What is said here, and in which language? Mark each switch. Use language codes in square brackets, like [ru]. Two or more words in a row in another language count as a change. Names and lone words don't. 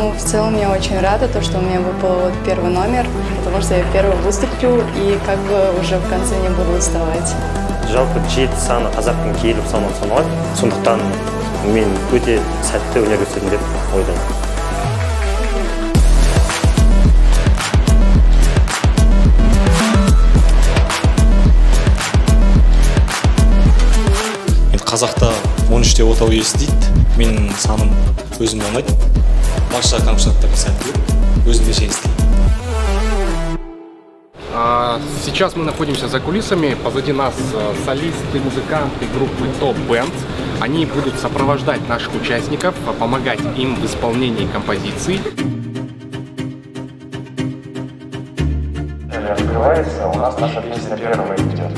[ru] целом я очень рада, что у меня выпал вот первый номер, потому что я первый выступлю и как бы уже в конце не буду уставать. [kk] Жалпы жеті саны қазақтың киелі санын саналады. Сондықтан мен өте сәтті өнер көрсеттім деп ойлаймын. Қазақта 13-те отау иесі дейді. Менің саным өзіме ұнайды. Барша конкурсанттарға сәттілік, өзімде жеңіс тілеймін. [ru] Сейчас мы находимся за кулисами. Позади нас солисты, музыканты группы Top Band. Они будут сопровождать наших участников, помогать им в исполнении композиций. Открывается, у нас наша песня первая идет.